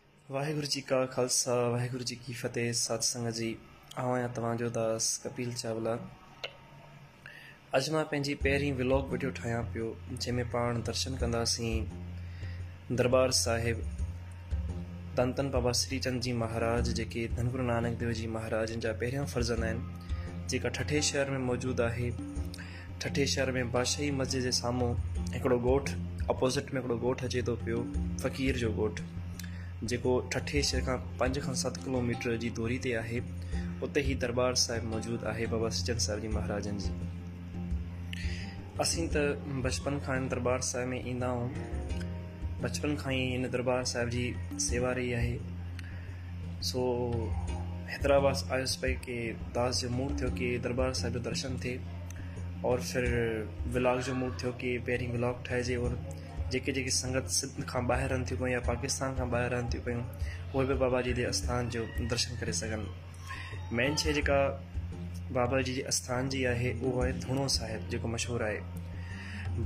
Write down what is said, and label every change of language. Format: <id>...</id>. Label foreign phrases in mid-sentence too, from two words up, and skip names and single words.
<pa>ਵਾਹਿਗੁਰੂ ਜੀ ਕਾ ਖ਼ਾਲਸਾ ਵਾਹਿਗੁਰੂ ਜੀ ਕੀ ਫ਼ਤਿਹ।</pa> <sd>सत्संग जी आवां तव्हांजो दास कपिल चावला। अज मां पंहिंजी पहिरीं व्लॉग वीडियो ठाहियां पियो जंहिंमें पाण दर्शन कंदासीं दरबार साहिब धन धन बाबा श्रीचंद जी महाराज जेके धन गुरु नानक देव जी महाराज जा पहिरियां फर्ज़ंद आहिनि, जेका ठठे शहर में मौजूदु आहे। ठठे शहर में बादशाही मस्जिद जे साम्हूं हिकिड़ो ॻोठु अपोज़िट में हिकिड़ो ॻोठु अचे थो पियो, फ़क़ीर जो ॻोठु, जेको ठठे शहर खां 5 खां 7 किलोमीटर जी दूरी ते आहे। उते ही दरबार साहिब मौजूदु आहे बाबा श्रीचंद साहिब जी महाराजनि जी। असीं त बचपन खां हिन दरबार साहिब में ईंदा आहियूं, बचपन खां ई हिन दरबार साहिब जी सेवा रही आहे। सो हैदराबाद आयुसि पई कि दास जो मूड थियो कि दरबार साहिब जो दर्शन थिए,</sd> <hi>और फिर</hi> <sd>व्लॉग जो मूड थियो कि पहिरीं व्लॉग ठाहिजे और जेके जेके संगत सिंध खां ॿाहिरि रहनि थियूं पियूं या पाकिस्तान खां ॿाहिरि रहनि थियूं पियूं उहे बि बाबा जी जे आस्थान जो दर्शन करे सघनि। मेन शइ जेका बाबा जी जे आस्थान जी आहे उहो आहे धूणो साहिब, जेको मशहूरु आहे।</sd>